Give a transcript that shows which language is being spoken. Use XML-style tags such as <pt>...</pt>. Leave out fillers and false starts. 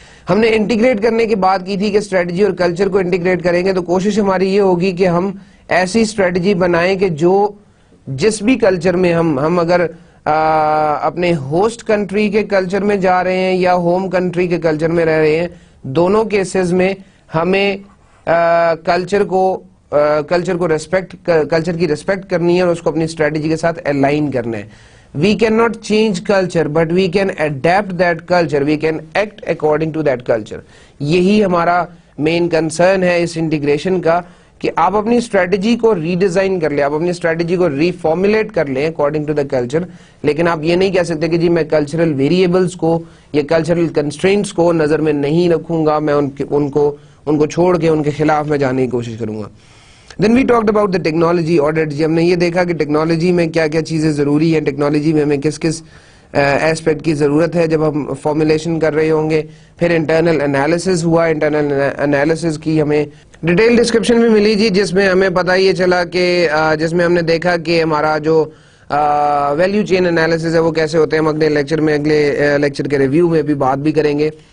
<ur>ہم نے انٹیگریٹ کرنے کی بات کی تھی کہ اسٹریٹجی اور کلچر کو انٹیگریٹ کریں گے تو کوشش ہماری یہ ہوگی کہ ہم ایسی اسٹریٹجی بنائیں کہ جو جس بھی کلچر میں ہم اگر اپنے ہوسٹ کنٹری کے کلچر میں جا رہے ہیں یا ہوم کنٹری کے کلچر میں رہ رہے ہیں, دونوں کیسز میں ہمیں کلچر کی ریسپیکٹ کرنی ہے اور اس کو اپنی اسٹریٹجی کے ساتھ الائن کرنا ہے.</ur> <en>We cannot change culture, but we can adapt that culture. We can act according to that culture.</en> <ur>یہی ہمارا مین کنسرن ہے اس انٹیگریشن کا کہ آپ اپنی اسٹریٹجی کو ری ڈیزائن کر لیں, آپ اپنی اسٹریٹجی کو ری فارمولیٹ کر لیں</ur> <en>According to the culture.</en> <ur>لیکن آپ یہ نہیں کہہ سکتے کہ جی میں کلچرل ویریبلس کو یا کلچرل کنسٹرینٹس کو نظر میں نہیں رکھوں گا, میں ان کو چھوڑ کے ان کے خلاف میں جانے کی کوشش کروں گا.</ur> <en>Then we talked about the technology audit.</en> <ur>جی ہم نے یہ دیکھا کہ ٹیکنالوجی میں کیا کیا چیزیں ضروری ہیں, ٹیکنالوجی میں ہمیں کس ایسپیکٹ کی ضرورت ہے جب ہم فارمولیشن کر رہے ہوں گے. پھر انٹرنل انالیسز ہوا, انٹرنل انالیسز کی ہمیں ڈیٹیل ڈسکرپشن بھی ملی جی, جس میں ہمیں پتہ یہ چلا کہ جس میں ہم نے دیکھا کہ ہمارا جو ویلیو چین انالیسز ہے وہ کیسے ہوتے ہیں. ہم اگلے لیکچر کے ریویو میں بھی بات بھی کریں گے.</ur>